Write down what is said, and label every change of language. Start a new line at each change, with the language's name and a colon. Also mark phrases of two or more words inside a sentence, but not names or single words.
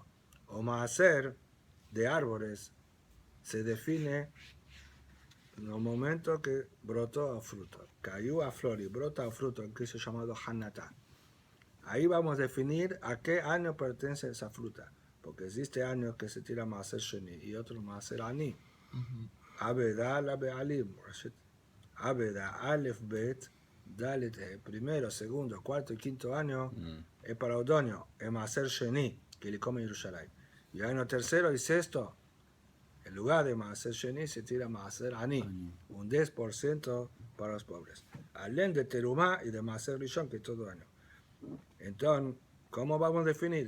Spanish: O Maaser de árboles se define en los momentos que brotó a fruto. Cayó a flor y brota a fruto, el que es llamado Hanatá. Ahí vamos a definir a qué año pertenece esa fruta. Porque existe años que se tira
Hebrew: מעשר שני
Spanish: y otros
Hebrew: מעשר עני. Abeda la Bealim. Abeda, אלף, בית, דלת,
Spanish: primero, segundo, cuarto y quinto año es para otoño, es
Hebrew: מעשר שני,
Spanish: que le come Yerushalayim. Y año tercero y sexto, en lugar de
Hebrew: מעשר שני
Spanish: se tira
Hebrew: מעשר עני,
Spanish: un 10% para los pobres. Alén de Terumá y de
Hebrew: מעשר ראשון,
Spanish: que es todo año. Entonces, ¿cómo vamos a definir?